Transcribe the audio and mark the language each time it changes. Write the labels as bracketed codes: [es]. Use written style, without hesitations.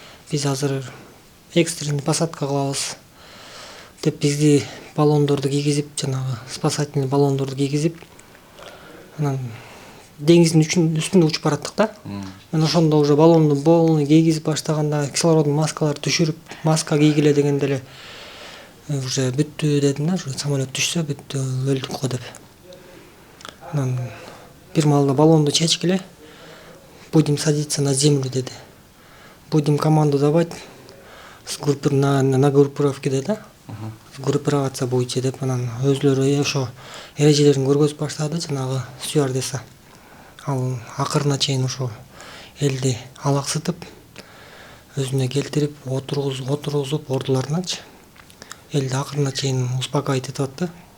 [ky] Биз азыр экстренный посадка кылабыз деп бизди баллондорду кийгизип, жанагы спасательный баллондорду кийгизип, анан деңиздин үстүндө учуп бараттык да. Мен ошондо уже баллонду полный кийгизип баштаганда кислородный маскаларды түшүрүп, маска кийгиле дегенде эле уже бүттү дедим да, самолет түшсө бүттү, өлдүк го деп. Анан бир маалда баллонду чечкиле, [ru] будем садиться на землю [ky] деди. [ru] Будем команду давать на группировке [ky] деди. Группировация боюнча деп анан өзлөрү ошо эрежелерин көргөзүп баштады жанагы стюардесса. Ал акырына чейин ошо элди алаксытып, өзүнө келтирип, отургузуп ордуларыначы. Элди акырына чейин успокоить этип атты.